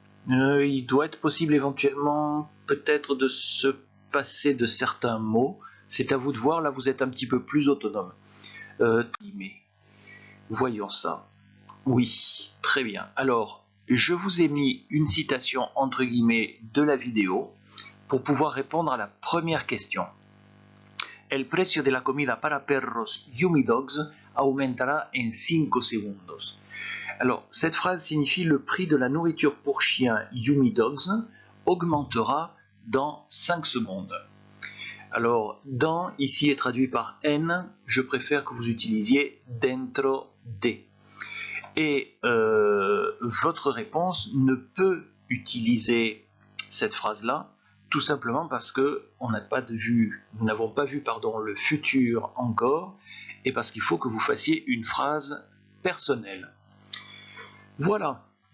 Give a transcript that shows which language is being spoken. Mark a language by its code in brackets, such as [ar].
[fr] Il doit être possible éventuellement peut-être de se passer de certains mots. C'est à vous de voir. Là, vous êtes un petit peu plus autonome. Mais voyons ça. Oui, très bien. Alors, je vous ai mis une citation entre guillemets de la vidéo pour pouvoir répondre à la première question. [es] El precio de la comida para perros Yumi Dogs aumentará en 5 segundos. [fr] Alors, cette phrase signifie le prix de la nourriture pour chiens Yumi Dogs augmentera dans 5 secondes. Alors, dans ici est traduit par en, je préfère que vous utilisiez dentro de. Et votre réponse ne peut utiliser cette phrase-là, tout simplement parce que nous n'avons pas vu le futur encore, et parce qu'il faut que vous fassiez une phrase personnelle. Voilà.